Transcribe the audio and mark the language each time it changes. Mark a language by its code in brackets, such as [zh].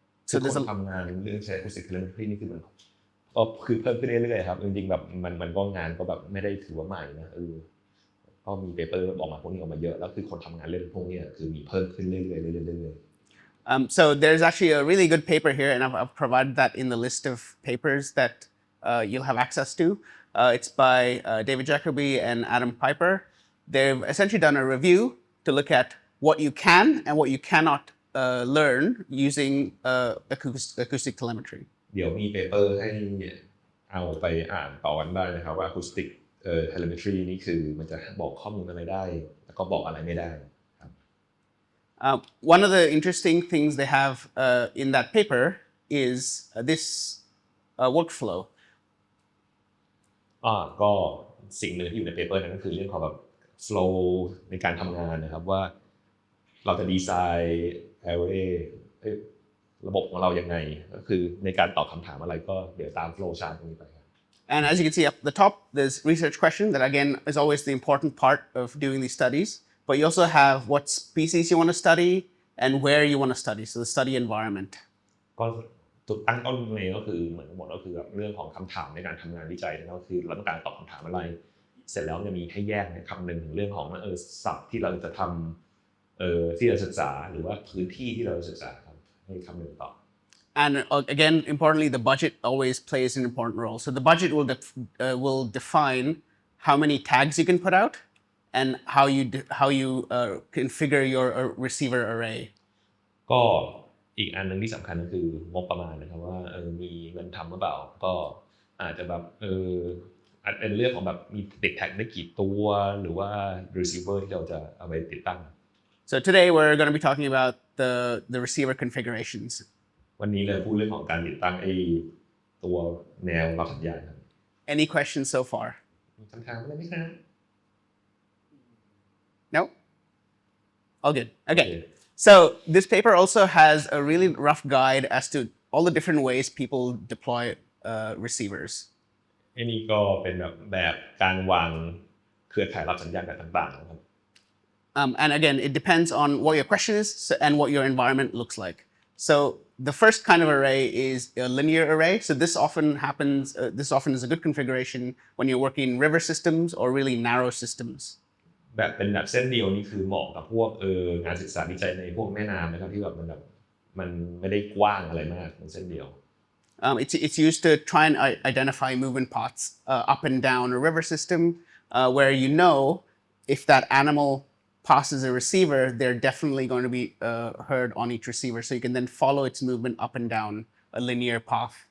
[en] So there's [th] ทำงานเรื่องใช้ Acoustic Telemetry นี่คือมันก็คือเพิ่มขึ้นเรื่อยๆครับจริงๆแบบมันก็งานก็แบบไม่ได้ถือว่าใหม่นะก็มีเปเปอร์ออกมาพวกนี้ออกมาเยอะแล้วคือคนทำงานเรื่องพวกนี้คือมีเพิ่มขึ้นเรื่อยๆ [en] So there's actually a really good paper here, and I've provided that in the list of papers that you'll have access to. It's by David Jacoby and Adam Piper. They've essentially done a review to look at what you can and what you cannot learn using acoustic telemetry. [th] เดี๋ยวมีเปเปอร์ให้เอาไปอ่านต่อกันได้นะครับว่า Acoustic Telemetry นี่คือมันจะบอกข้อมูลอะไรได้แล้วก็บอกอะไรไม่ได้ [en] One of the interesting things they have in that paper is this workflow. [th] ก็สิ่งหนึ่งที่อยู่ในเปเปอร์นั้นก็คือเรื่องของแบบ flow ในการทำงานนะครับว่าเราจะดีไซน์ array ระบบของเรายังไงก็คือในการตอบคำถามอะไรก็เดี๋ยวตาม flow chart ตรงนี้ไป [en] And as you can see up the top, there's research question that again is always the important part of doing these studies. But you also have what species you want to study and where you want to study, so the study environment. [th] ก็จุดตั้งต้นเลยก็คือเหมือนหมดก็คือเรื่องของคำถามในการทำงานวิจัยก็คือเราต้องการตอบคำถามอะไรเสร็จแล้วจะมีให้แยกคำหนึ่งถึงเรื่องของศัพท์ที่เราจะทำที่เราศึกษาหรือว่าพื้นที่ที่เราศึกษาครับให้คำหนึ่งตอบ [en] And again, importantly, the budget always plays an important role. So the budget will define how many tags you can put out and how you configure your receiver array. [th] ก็อีกอันนึงที่สำคัญก็คืองบประมาณนะครับว่ามีเงินทำหรือเปล่าก็อาจจะแบบอาจเป็นเรื่องของแบบมีติดแท็กได้กี่ตัวหรือว่า receiver ที่เราจะเอาไปติดตั้ง [en] So today we're going to be talking about the receiver configurations. [th] วันนี้เลยพูดเรื่องของการติดตั้งตัวแนวรับสัญญาณ [en] Any questions so far? [th] มีคำถามอะไรไหมครับ [en] No? All good. Okay. So this paper also has a really rough guide as to all the different ways people deploy receivers. [th] อันนี้ก็เป็นแบบการวางเครือข่ายรับสัญญาณแบบต่างๆนะครับ [en] And again, it depends on what your question is and what your environment looks like. So the first kind of array is a linear array. So this often happens. This often is a good configuration when you're working in river systems or really narrow systems. [th] แบบเป็นแบบเส้นเดียวนี่คือเหมาะกับพวกงานศึกษาวิจัยในพวกแม่น้ำนะครับที่แบบมันไม่ได้กว้างอะไรมากเป็นเส้นเดียว [en] It's used to try and identify movement paths up and down a river system, where you know if that animal passes a receiver, they're definitely going to be heard on each receiver. So you can then follow its movement up and down a linear path.